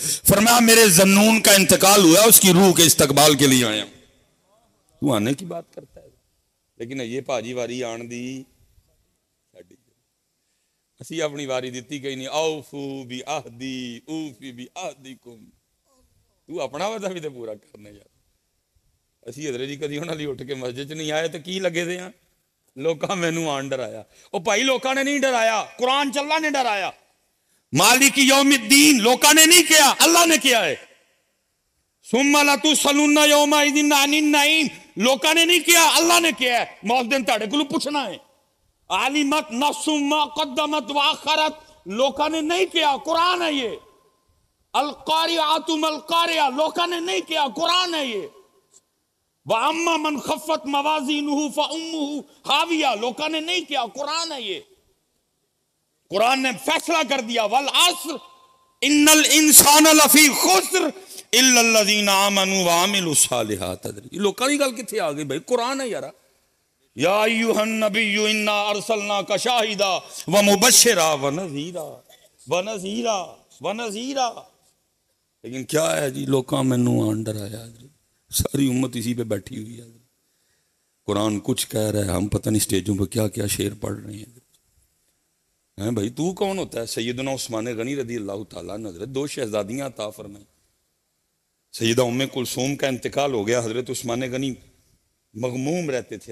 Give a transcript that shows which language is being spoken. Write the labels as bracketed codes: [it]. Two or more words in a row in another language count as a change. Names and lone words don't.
[ur] فرمایا میرے ذنون کا انتقال ہوا، اس کی روح کے استقبال کے لیے آیا. تو آنے کی بات کرتا ہے، لیکن [pa] یہ پاجی واری آن دی اسی اپنی واری دیتی گئی نہیں. [ar] اوفو بی عہدی اوفی بی عہدکم. [pa] تو اپنا وعدہ بھی تے پورا کرنے یار. اسی حضرت جی کدی انہاں لی اٹھ کے مسجد چ نہیں آئے تو کی لگے دے ہاں؟ لوکاں مینوں آن ڈرایا. او بھائی لوکاں نے نہیں ڈرایا, قرآن چ اللہ نے ڈرایا. [ar] مالک یوم الدین [pa] لوکاں نے نہیں کیا, اللہ نے کیا ہے. [ar] ثم لتسألن یومئذ عن النعیم [pa] لوکاں نے نہیں کیا, اللہ نے کیا ہے. موت دن تہاڈے کولوں پوچھنا ہے. [ar] علمت نفس ما قدمت واخرت [pa] لوکاں نے نہیں کیا, قرآن ہے یہ. [ar] القارعۃ ما القارعۃ [pa] لوکاں نے نہیں کیا, قرآن ہے یہ. [ar] وَأَمَّا مَنْ خَفَّتْ مَوَازِينُهُ فَأُمُّهُ هَاوِيَةٌ [pa] لوکاں نے نہیں کیا, قرآن ہے یہ. [ur] قرآن نے فیصلہ کر دیا [ar] وَالْعَصْرِ إِنَّ الْإِنسَانَ لَفِي خُسْرٍ إِلَّا الَّذِينَ آمَنُوا وَعَمِلُوا الصَّالِحَاتِ. [pa] یہ لوکاں دی گل کتھے آ گئی بھائی, قرآن ہے یارا. [ar] یا ایھا النبی انا ارسلناک شاہدا ومبشرا ونذیرا. [ur] لیکن کیا ہے جی, [pa] لوکاں مینوں آن ڈرایا, ساری امت اسی پہ بیٹھی ہوئی ہے. [ur] قرآن کچھ کہہ رہا ہے, ہم پتہ نہیں اسٹیجوں پہ کیا کیا شعر پڑھ رہے ہیں. بھائی تو کون ہوتا ہے؟ سیدنا عثمان غنی [ar] رضی اللہ تعالیٰ عنہ [ur] حضرت 2 شہزادیاں عطا فرمائیں. سیدہ ام کلثوم کا انتقال ہو گیا, حضرت عثمان غنی مغموم رہتے تھے.